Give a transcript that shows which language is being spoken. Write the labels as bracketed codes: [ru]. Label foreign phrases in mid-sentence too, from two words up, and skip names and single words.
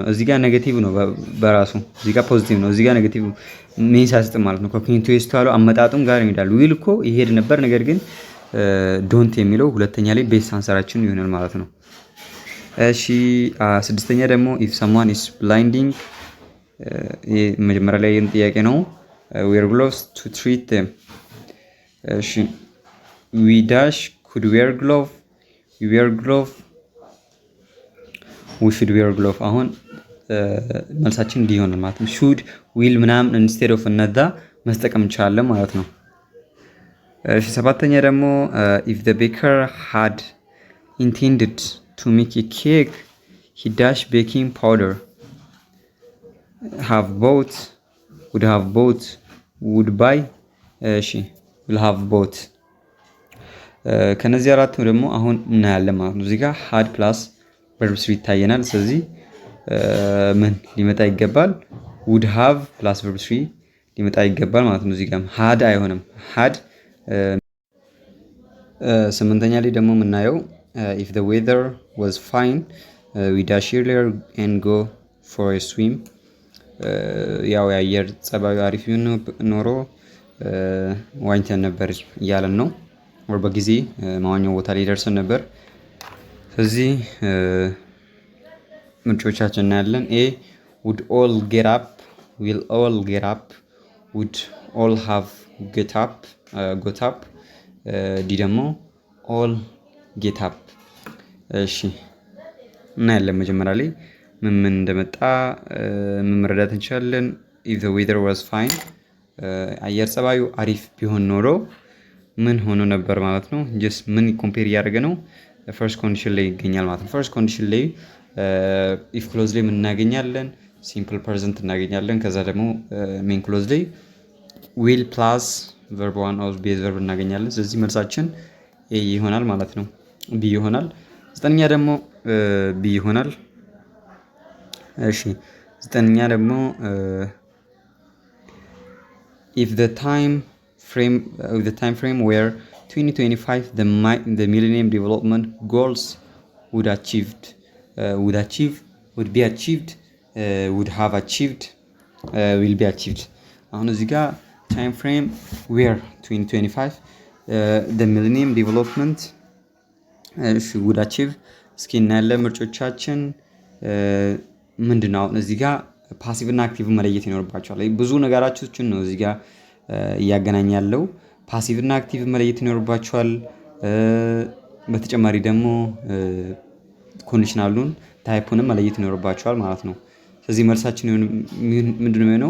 [am] እዚህ ጋር ኔጌቲቭ ነው በራሱ እዚህ ጋር ፖዚቲቭ ነው። እዚህ ጋር [en] negative means [am] አይሰጥም ማለት ነው። ኮንቲኒዩስ ያለው አመጣጡም ጋር ይሄዳል። ዊል እኮ ይሄድ ነበር፣ ነገር ግን ዶንት የሚለው ሁለተኛ ላይ ቤስት አንሰራችን ይሆናል ማለት ነው። እሺ ስድስተኛ ደግሞ [en] if someone is blinding [am] ይሄ መጀመሪያ ላይ የን ጥያቄ ነው። [en] wear gloves to treat them [am] እሺ [en] we dash could wear glove we wear glove we should wear glove። [am] አሁን መልሳችን እንዲህ ይሆናል ማለት ነው። [en] should will ምናምን instead of [am] እነዛ መስጠቀም እንችላለን ማለት ነው። እሺ ሰባተኛ ደግሞ [en] if the baker had intended to make a cake he dash baking powder have bought would have bought would buy እሺ will have bought [am] ከነዚህ አራቱ ደግሞ አሁን እናያለን ማለት ነው። እዚህ ጋር [en] had plus verb 3 [am] ይታየናል። ስለዚህ ምን ሊመጣ ይገባል? [en] would have plus verb 3 [am] ሊመጣ ይገባል ማለት ነው። እዚህ ጋር had አይሆንም። had ስምንተኛ ላይ ደግሞ የምናየው [en] if the weather was fine we dash earlier and go for a swim [am] ያው የአየር ጸባዩ አሪፍ ኖሮ ዋኝተን ነበር እያለን ነው። ወር በጊዜ ማዋኛው ቦታ ላይ ደርሰን ነበር። ስለዚህ ምርጫዎቻችን እናያለን። ኤ [en] would all get up will all get up would all have got up [am] ዲ ደግሞ [en] all get up [am] እሺ እናያለን። መጀመሪያ ላይ ምን እንደመጣ መረዳት እንችላለን። [en] if the weather was fine [am] አየር ጸባዩ አሪፍ ቢሆን ኖሮ ምን ሆኖ ነበር ማለት ነው። just ምን ኮምፔር እያደረገ ነው? [en] first condition [am] ላይ ይገኛል ማለት ነው። [en] first condition [am] ላይ [en] if clause [am] ላይ ምን እናገኛለን? [en] simple present [am] እናገኛለን። ከዛ ደግሞ [en] main clause [am] ላይ [en] will plus verb 1 or base verb [am] እናገኛለን። ስለዚህ መልሳችን ኤ ይሆናል ማለት ነው። ቢ ይሆናል። ዘጠነኛ ደግሞ ቢ ይሆናል። እሺ ዘጠነኛ ደግሞ [en] if the time frame were 2025 the millennium development goals would be achieved would have achieved will be achieved [am] አሁን እዚህ ጋር [en] time frame were 2025 the millennium development would achieve [am] እስኪ እናያለን። ምርጫዎቻችን ምንድነው? አሁን እዚህ ጋር ፓሲቭ እና አክቲቭ መለየት ይኖርባቸዋል። ብዙ ነገራችን ነው እዚህ ጋር እያገናኝ ያለው ፓሲቭ እና አክቲቭ መለየት ይኖርባቸዋል። በተጨማሪ ደግሞ ኮንዲሽናሉን ታይፑንም መለየት ይኖርባቸዋል ማለት ነው። ስለዚህ መልሳችን ምንድነው የሚሆነው?